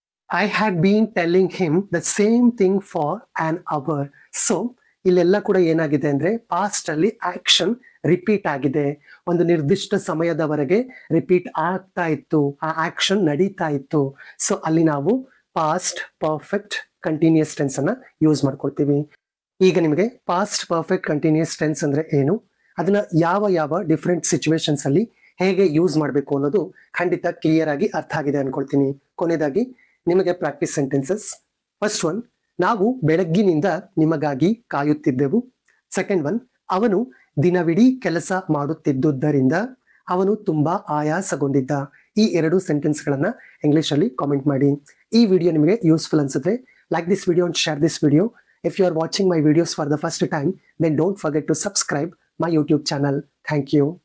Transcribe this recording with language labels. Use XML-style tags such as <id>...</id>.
<en>I had been telling him the same thing for an hour.</en> <kn>So ಇಲ್ಲೆಲ್ಲ ಕೂಡ ಏನಾಗಿದೆ ಅಂದ್ರೆ ಪಾಸ್ಟ್ ಅಲ್ಲಿ ಆಕ್ಷನ್ ರಿಪೀಟ್ ಆಗಿದೆ. ಒಂದು ನಿರ್ದಿಷ್ಟ ಸಮಯದವರೆಗೆ ರಿಪೀಟ್ ಆಗ್ತಾ ಇತ್ತು, ಆ ಆಕ್ಷನ್ ನಡೀತಾ ಇತ್ತು. ಸೊ ಅಲ್ಲಿ ನಾವು ಪಾಸ್ಟ್ ಪರ್ಫೆಕ್ಟ್ ಕಂಟಿನ್ಯೂಸ್ ಟೆನ್ಸ್ ಅನ್ನ ಯೂಸ್ ಮಾಡ್ಕೊಳ್ತೀವಿ. ಈಗ ನಿಮಗೆ ಪಾಸ್ಟ್ ಪರ್ಫೆಕ್ಟ್ ಕಂಟಿನ್ಯೂಸ್ ಟೆನ್ಸ್ ಅಂದ್ರೆ ಏನು, ಅದನ್ನ ಯಾವ ಯಾವ ಡಿಫ್ರೆಂಟ್ ಸಿಚುವೇಶನ್ಸ್ ಅಲ್ಲಿ ಹೇಗೆ ಯೂಸ್ ಮಾಡಬೇಕು ಅನ್ನೋದು ಖಂಡಿತ ಕ್ಲಿಯರ್ ಆಗಿ ಅರ್ಥ ಆಗಿದೆ ಅನ್ಕೊಳ್ತೀನಿ. ಕೊನೆಯದಾಗಿ ನಿಮಗೆ ಪ್ರಾಕ್ಟೀಸ್ ಸೆಂಟೆನ್ಸಸ್. ಫಸ್ಟ್ ಒನ್, ನಾವು ಬೆಳಗ್ಗಿನಿಂದ ನಿಮಗಾಗಿ ಕಾಯುತ್ತಿದ್ದೆವು. ಸೆಕೆಂಡ್ ಒನ್, ಅವನು ದಿನವಿಡೀ ಕೆಲಸ ಮಾಡುತ್ತಿದ್ದುದರಿಂದ ಅವನು ತುಂಬಾ ಆಯಾಸಗೊಂಡಿದ್ದ. ಈ 2 ಸೆಂಟೆನ್ಸ್ಗಳನ್ನ ಇಂಗ್ಲಿಷ್ ಅಲ್ಲಿ ಕಾಮೆಂಟ್ ಮಾಡಿ. ಈ ವಿಡಿಯೋ ನಿಮಗೆ ಯೂಸ್ಫುಲ್ ಅನ್ಸುತ್ತೆ,</kn> <en>like this video and share this video. If you are watching my videos for the first time, then don't forget to subscribe my YouTube channel. Thank you.</en>